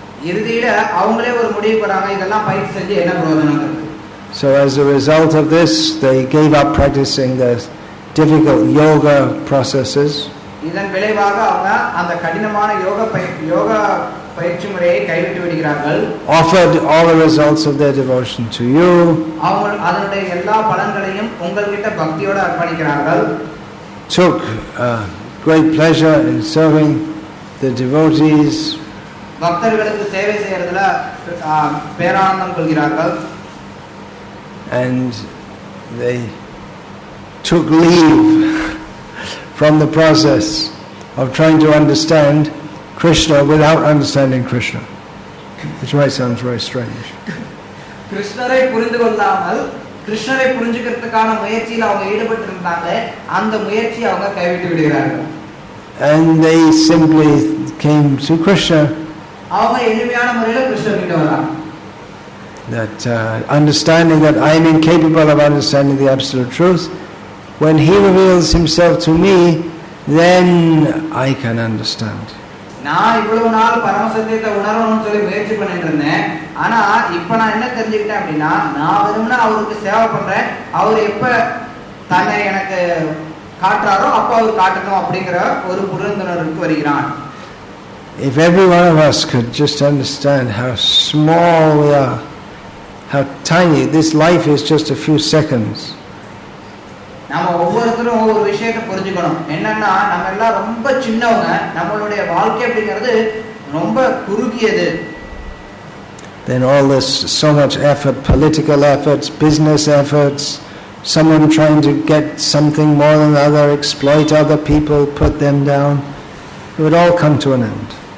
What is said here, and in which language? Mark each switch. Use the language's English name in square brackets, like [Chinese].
[Tamil] இறுதியில அவங்களே ஒரு முடிவுக்கு வராங்க, இதெல்லாம் பயிற்சி செஞ்சு என்ன பிரயோஜனம்? [English] So as a result of this, they gave up practicing the difficult yoga processes. [Tamil] இதன் விளைவாக அவங்க அந்த கடினமான யோக பயிற்சி முறையை கைவிட்டு விடுகிறார்கள். [English] Offered all the results of their devotion to you. [Tamil] அவங்க அதனுடைய எல்லா பலன்களையும் உங்கள்கிட்ட பக்தியோட அர்ப்பணிக்கிறார்கள். [English] Took great pleasure in serving the devotees. [Tamil] பக்தர்களுக்கு சேவை செய்யறதுல பேரானந்தம் கொள்கிறார்கள். [English] And they took leave from the process of trying to understand Krishna without understanding Krishna, which might sound very strange. [Tamil] கிருஷ்ணரை புரிந்து கொள்ளாமல் கிருஷ்ணரை புரிஞ்சுக்கிறதுக்கான முயற்சியில் அவங்க ஈடுபட்டு இருந்தாங்க, அந்த முயற்சியை அவங்க கைவிட்டு விடுகிறார்கள். [English] And they simply came to Krishna. [Tamil] அவங்க எளிமையான முறையில கிருஷ்ணர்கிட்ட வராங்க. [English] That understanding that I am incapable of understanding the absolute truth, when he reveals himself to me, then I can understand. [Tamil] நான் இவ்வளவு நாள் பரமசத்தியத்தை உணரணும்னு சொல்லி முயற்சி பண்ணிட்டு இருந்தேன். ஆனா இப்ப நான் என்ன தெரிஞ்சுக்கிட்டேன் அப்படின்னா, நான் வெறும்னா அவருக்கு சேவை பண்றேன், அவர் எப்ப தன்னை எனக்கு காட்டுறாரோ அப்ப அவர் காட்டணும் அப்படிங்கிற ஒரு புரிந்துணர்வுக்கு வருகிறான். [English] If every one of us could just understand how small we are, how tiny, this life is just a few seconds. [Tamil] நாம ஒவ்வொருத்தரும் ஒவ்வொரு விஷயத்தை புரிஞ்சுக்கணும். என்னன்னா நம்ம எல்லாம் ரொம்ப சின்னவங்க, நம்மளுடைய வாழ்க்கை அப்படிங்கிறது ரொம்ப குறுகியது. [English] Then all this, so much effort, political efforts, business efforts, someone trying to get something more than other, exploit other people, put them down, it would all come to an end.